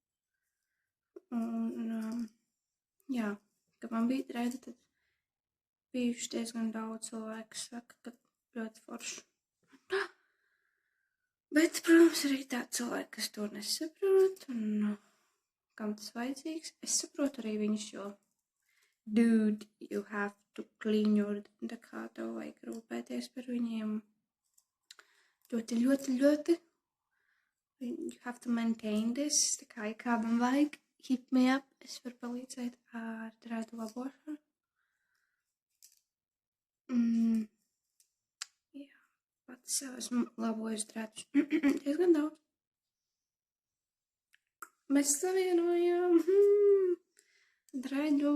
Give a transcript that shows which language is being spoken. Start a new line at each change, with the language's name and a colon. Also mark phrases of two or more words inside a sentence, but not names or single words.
Latvian: Un, jā, kad man bija dredi, tad bijuši diezgan daudz cilvēku, saka, ka ļoti forši. Bet, protams, arī tādi cilvēki, kas to nesaprot, un kam tas vajadzīgs. Es saprotu arī viņus, jo
English: dude, you have to clean your,
Latvian: tā kā tev vajag rūpēties par viņiem. Ļoti.
English: You have to maintain this,
Latvian: tā kā, ja kādam vajag,
English: hit me up,
Latvian: es varu palīdzēt ar dredu labošanu. Jā, pats sev esmu labojis dredus diezgan daudz. Mēs savienojam dredu.